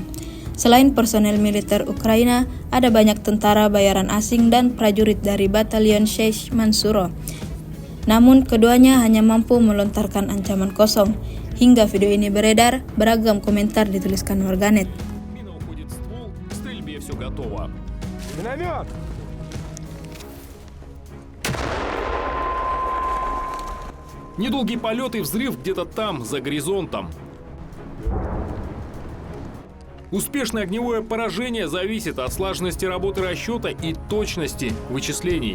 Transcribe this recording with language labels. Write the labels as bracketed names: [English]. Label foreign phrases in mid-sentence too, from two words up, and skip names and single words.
[Indonesian] Selain personel militer Ukraina, ada banyak tentara bayaran asing dan prajurit dari batalion Sheikh Mansuro. Namun keduanya hanya mampu melontarkan ancaman kosong. Hingga video ini beredar, beragam komentar dituliskan warganet. [Russian] Все готово. Миномет! Недолгий полет и взрыв где-то там, за горизонтом. Успешное огневое поражение зависит от слаженности работы расчета и точности вычислений.